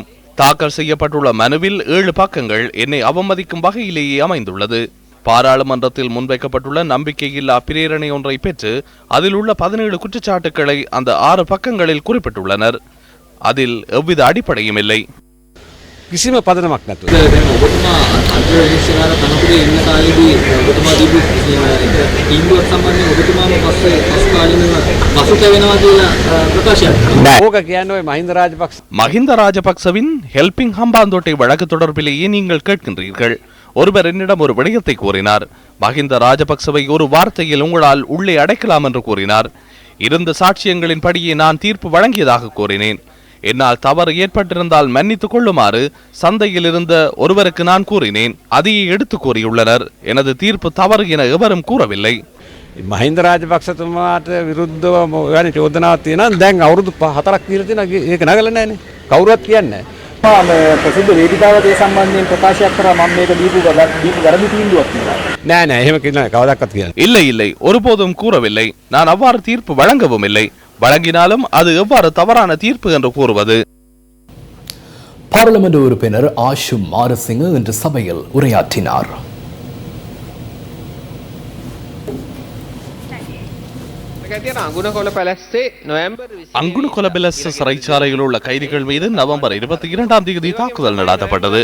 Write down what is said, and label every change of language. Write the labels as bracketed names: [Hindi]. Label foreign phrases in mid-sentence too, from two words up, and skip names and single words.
[Tamil] தாக்கல் செய்யப்பட்டுள்ள மனுவில் 7 பக்கங்கள் என்னை அவமதிக்கும் வகையிலேயே அமைந்துள்ளது. பாராளுமன்றத்தில் முன்வைக்கப்பட்டுள்ள நம்பிக்கையில்லா பிரேரணை ஒன்றை பெற்று அதில் உள்ள 17 குற்றச்சாட்டுக்களை அந்த 6 பக்கங்களில் குறிப்பிட்டுள்ளனர். அதில் எவ்வித அடிப்படையும் இல்லை. [Sinhala] කිසිම පදනමක් නැතුව දැන් ඔබතුමා අන්තර්ජාතික තනතුරේ ඉන්න කාලේදී ඔබතුමා දීපු තීන්දුවක් සම්බන්ධයෙන් ඔබතුමාම පස් කාලිනව පසුතැවෙනවා කියලා ප්‍රකාශයක් කරනවා. ඕක කියන්නේ ඔය [Tamil] மஹிந்த ராஜபக்சவின் ஹெல்பிங் ஹம்பாந்தோட்டை வழக்கு தொடர்பிலேயே நீங்கள் கேட்கின்றீர்கள். ஒருவர் என்னிடம் ஒரு விடயத்தை கூறினார். மஹிந்த ராஜபக்சவை ஒரு வார்த்தையில் உங்களால் உள்ளே அடைக்கலாம் என்று கூறினார். இருந்த சாட்சியங்களின் படியே நான் தீர்ப்பு வழங்கியதாக கூறினேன். என்னால் தவறு ஏற்பட்டிருந்தால் மன்னித்துக் கொள்ளுமாறு சந்தையில் இருந்த ஒருவருக்கு நான் கூறினேன். அதையே எடுத்து கூறியுள்ளனர். எனது தீர்ப்பு தவறு என எவரும் கூறவில்லை. [Sinhala] මහින්ද රාජපක්ෂතුමාට විරුද්ධව යන චෝදනාවක් තියෙනවා. දැන් අවුරුදු 4ක් කියලා තියෙනවා. ඒක නගලා නැහැනේ. කවුරුවත් කියන්නේ නැහැ. ප්‍රසිද්ධ වේදිකාවේ සම්බන්ධයෙන් ප්‍රකාශයක් කරා මම මේක දීපු වැරදි තීන්දුවක් කියලා. නෑ නෑ එහෙම කියන කවදාවත් කියන්නේ. [Tamil] இல்லை இல்லை, ஒருபோதும் கூறவில்லை. நான் அவ்வாறு தீர்ப்பு வழங்கவும் இல்லை. வழங்கினாலும் அது எவ்வாறு தவறான தீர்ப்பு என்று கூறுவது? பாராளுமன்ற உறுப்பினர் ஆஷு மாரசிங்க இன்று சபையில் உரையாற்றினார். அங்குணுகொலபெலஸ் சிறைச்சாலையில் உள்ள கைதிகள் மீது நவம்பர் 22ஆம் தேதி தாக்குதல் நடத்தப்பட்டது.